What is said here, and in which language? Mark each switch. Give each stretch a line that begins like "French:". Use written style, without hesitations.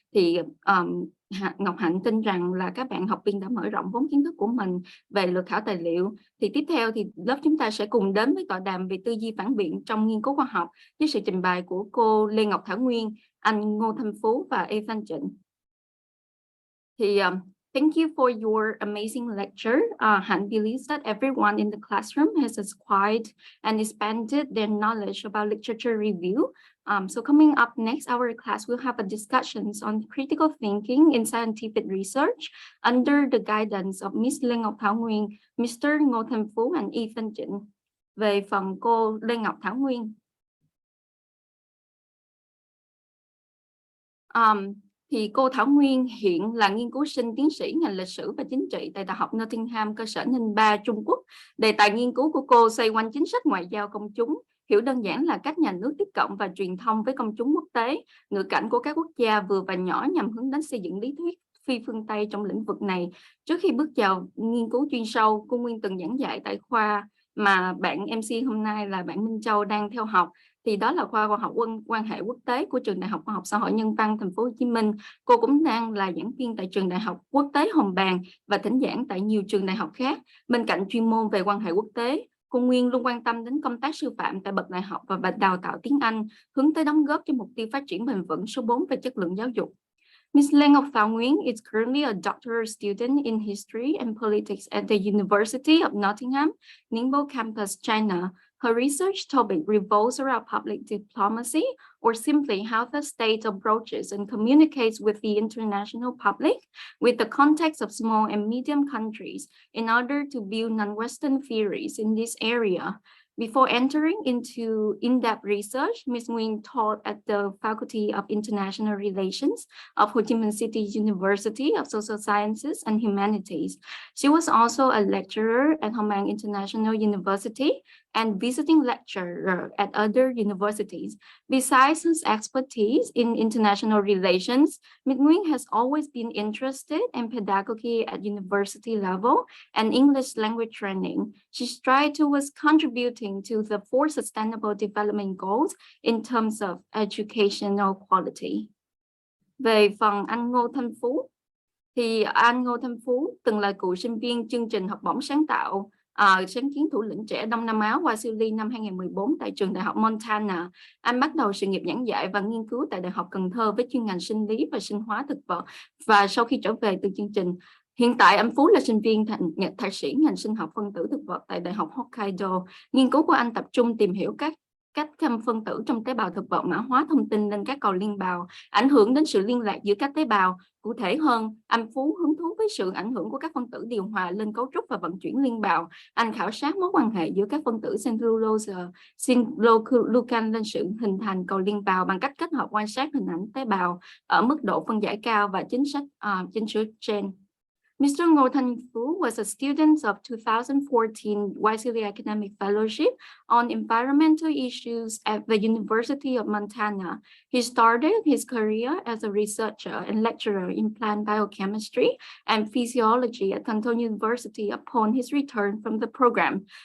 Vietnamese: Thì Ngọc Hạnh tin rằng là các bạn học viên đã mở rộng vốn kiến thức của mình về lược khảo tài liệu. Thì tiếp theo thì lớp chúng ta sẽ cùng đến với tọa đàm về tư duy phản biện trong nghiên cứu khoa học với sự trình bày của cô Lê Ngọc Thảo Nguyên, anh Ngô Thanh Phú và Ê Thanh Trịnh.
English: Thì thank you for your amazing lecture. Hạnh believes that everyone in the classroom has acquired and expanded their knowledge about literature review. So coming up next, our class will have a discussions on critical thinking in scientific research under the guidance of Miss Lê Ngọc Thảo Nguyên, Mr. Ngô Thanh Phú and Ethan Trịnh.
Vietnamese: Về phần cô Lê Ngọc Thảo Nguyên. Thì cô Thảo Nguyên hiện là nghiên cứu sinh tiến sĩ ngành lịch sử và chính trị tại Đại học Nottingham, cơ sở Ninh Ba, Trung Quốc. Đề tài nghiên cứu của cô xoay quanh chính sách ngoại giao công chúng, hiểu đơn giản là cách nhà nước tiếp cận và truyền thông với công chúng quốc tế, ngữ cảnh của các quốc gia vừa và nhỏ nhằm hướng đến xây dựng lý thuyết phi phương Tây trong lĩnh vực này. Trước khi bước vào nghiên cứu chuyên sâu, cô Nguyên từng giảng dạy tại khoa mà bạn MC hôm nay là bạn Minh Châu đang theo học. Thì đó là khoa khoa học quan hệ quốc tế của trường Đại học Khoa học Xã hội Nhân văn Thành phố Hồ Chí Minh. Cô cũng đang là giảng viên tại trường Đại học Quốc tế Hồng Bàng và thỉnh giảng tại nhiều trường đại học khác. Bên cạnh chuyên môn về quan hệ quốc tế, cô Nguyên luôn quan tâm đến công tác sư phạm tại bậc đại học và đào tạo tiếng Anh, hướng tới đóng góp cho mục tiêu phát triển bền vững số 4 về chất lượng giáo dục.
English: Ms. Lê Ngọc Thảo Nguyên is currently a doctoral student in history and politics at the University of Nottingham, Ningbo campus, China. Her research topic revolves around public diplomacy, or simply how the state approaches and communicates with the international public with the context of small and medium countries in order to build non-Western theories in this area. Before entering into in-depth research, Ms. Nguyen taught at the Faculty of International Relations of Ho Chi Minh City University of Social Sciences and Humanities. She was also a lecturer at Hong International University and visiting lecturer at other universities. Besides his expertise in international relations, Ms. Nguyen has always been interested in pedagogy at university level and English language training. She strived towards contributing to the 4 Sustainable Development Goals in terms of educational quality.
Vietnamese: Về phần anh Ngô Thanh Phú, thì anh Ngô Thanh Phú từng là cựu sinh viên chương trình học bổng sáng tạo sáng kiến thủ lĩnh trẻ Đông Nam Á Wasili năm 2014 tại trường Đại học Montana. Anh bắt đầu sự nghiệp giảng dạy và nghiên cứu tại Đại học Cần Thơ với chuyên ngành sinh lý và sinh hóa thực vật. Và sau khi trở về từ chương trình, hiện tại anh Phú là sinh viên thạc sĩ ngành sinh học phân tử thực vật tại Đại học Hokkaido. Nghiên cứu của anh tập trung tìm hiểu cách phân tử trong tế bào thực vật mã hóa thông tin lên các cầu liên bào, ảnh hưởng đến sự liên lạc giữa các tế bào. Cụ thể hơn, anh Phú hứng thú với sự ảnh hưởng của các phân tử điều hòa lên cấu trúc và vận chuyển liên bào. Anh khảo sát mối quan hệ giữa các phân tử cellulose, sinucleocan lên sự hình thành cầu liên bào bằng cách kết hợp quan sát hình ảnh tế bào ở mức độ phân giải cao và chính sách gen.
English: Mr. Ngô Thanh Phú was a student of 2014 Wasili Academic Fellowship on Environmental Issues at the University of Montana. He started his career as a researcher and lecturer in plant biochemistry and physiology at Canton University upon his return from the program.